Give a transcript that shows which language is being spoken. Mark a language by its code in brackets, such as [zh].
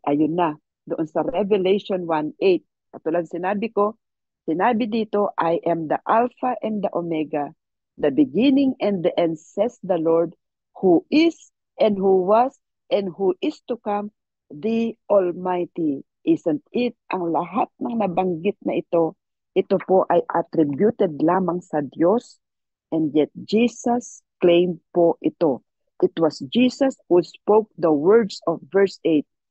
[tl] Ayun na, doon sa Revelation 1:8. Katulad sinabi dito, [en] I am the Alpha and the Omega, the beginning and the end, says the Lord, who is and who was and who is to come, the Almighty. Isn't it? [tl] Ang lahat ng nabanggit na ito po ay attributed lamang sa Diyos, [en] and yet Jesus claimed [tl] po ito. [en] It was Jesus who spoke the words of verse 8.